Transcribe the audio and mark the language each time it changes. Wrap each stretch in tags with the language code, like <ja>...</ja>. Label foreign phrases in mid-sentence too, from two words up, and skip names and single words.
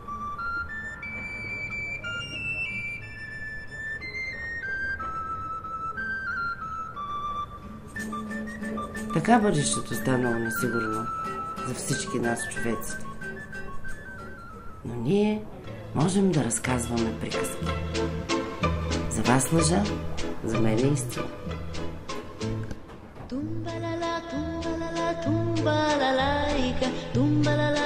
<bg>Така бъдещето станало несигурно за всички нас, човеците. Но ние можем да разказваме приказки. За вас лъжа, за мен е истина. Tumba la la, tumba la la, tumba la laica, tumba la</bg>